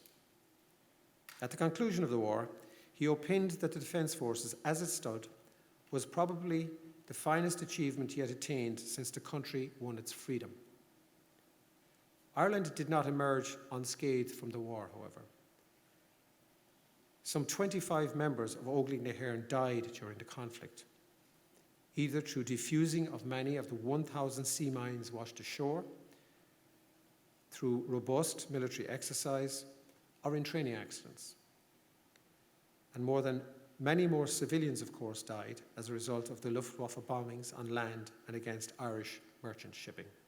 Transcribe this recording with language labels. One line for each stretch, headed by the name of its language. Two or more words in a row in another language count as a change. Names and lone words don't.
English: At the conclusion of the war, he opined that the Defence Forces, as it stood, was probably the finest achievement he had attained since the country won its freedom. Ireland did not emerge unscathed from the war, however. Some 25 members of Óglaigh na hÉireann died during the conflict, either through defusing of many of the 1,000 sea mines washed ashore, through robust military exercise, or in training accidents. And many more civilians, of course, died as a result of the Luftwaffe bombings on land and against Irish merchant shipping.